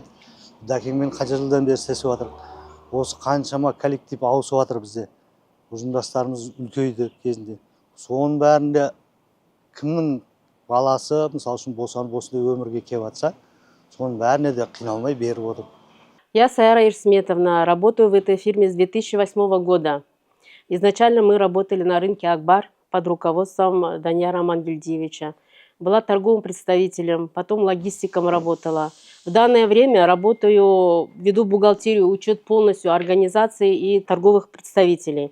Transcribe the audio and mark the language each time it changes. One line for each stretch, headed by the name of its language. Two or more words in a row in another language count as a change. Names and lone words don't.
Kazakh: Дәкеңмен қанша жылдан бері істесіп жатыр. Осы қаншама коллектив ауысып жатыр бізде. Ұжымдастарымыз үлкейді кезінде. Соның бәрінде кімнің баласы, мысалы үшін босанып осындай өмірге келіп жатса, соның бәріне де қиналмай беріп отыр.
Russian: Я Сайра Ирсметовна, работаю в этой фирме с 2008 года. Изначально мы работали на рынке Акбар под руководством Данияра Амангельдиевича. Была торговым представителем, потом логистиком работала. В данное время работаю, веду бухгалтерию, учет полностью организации и торговых представителей.